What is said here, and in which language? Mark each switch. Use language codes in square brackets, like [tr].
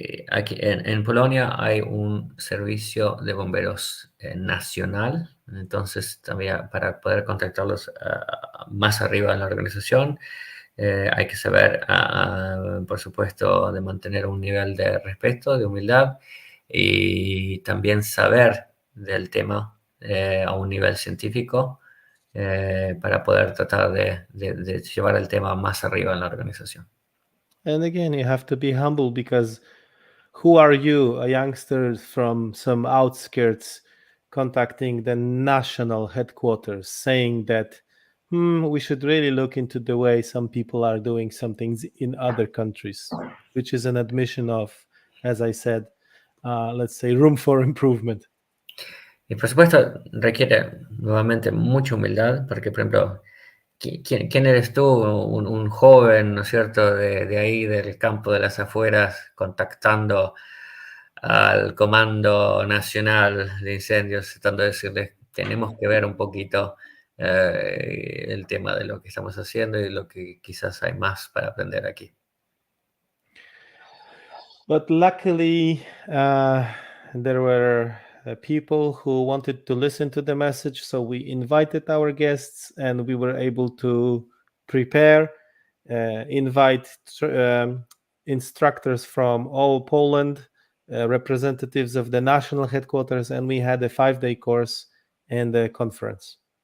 [es] Aquí en Polonia hay un servicio de bomberos nacional, entonces también para poder contactarlos más arriba en la organización hay que saber, por supuesto, de mantener un nivel de respeto, de humildad, y también saber del tema a un nivel científico para poder tratar de llevar el tema más arriba en la organización. [en] And again, you have to be humble, because who are you, a youngster from some outskirts, contacting the national headquarters saying that we should really look into the way some people are doing some things in other countries, which is an admission of, as I said, let's say, room for improvement. [es] Y por supuesto requiere nuevamente mucha humildad, porque por ejemplo, ¿quién eres tú? Un joven, ¿no es cierto?, de ahí, del campo de las afueras, contactando al Comando Nacional de Incendios, tratando de decirles: tenemos que ver un poquito el tema de lo que estamos haciendo y lo que quizás hay más para aprender aquí. [en] But luckily, there were people who wanted to listen to the message, so we invited our guests, and we were able to prepare, invite instructors from all Poland, representatives of the national headquarters, and we had a 5-day course and a conference.